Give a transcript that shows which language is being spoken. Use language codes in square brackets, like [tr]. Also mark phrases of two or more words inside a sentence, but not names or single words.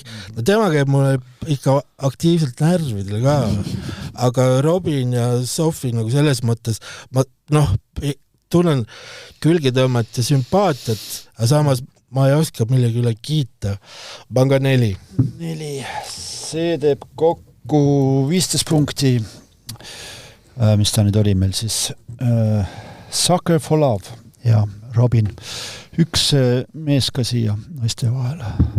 [et] No tema käib mulle ikka aktiivselt närvidele ka, aga Robin ja Sofi nagu selles mõttes, ma tunnen külgetõmmet ja sümpaatiat, aga samas ma ei oska millegi üle kiita. Ma on ka 4. See teeb kokku 15 punkti, mis ta nüüd oli meil siis. Sucker for Love ja Robin. Üks mees ka siia naiste vahele.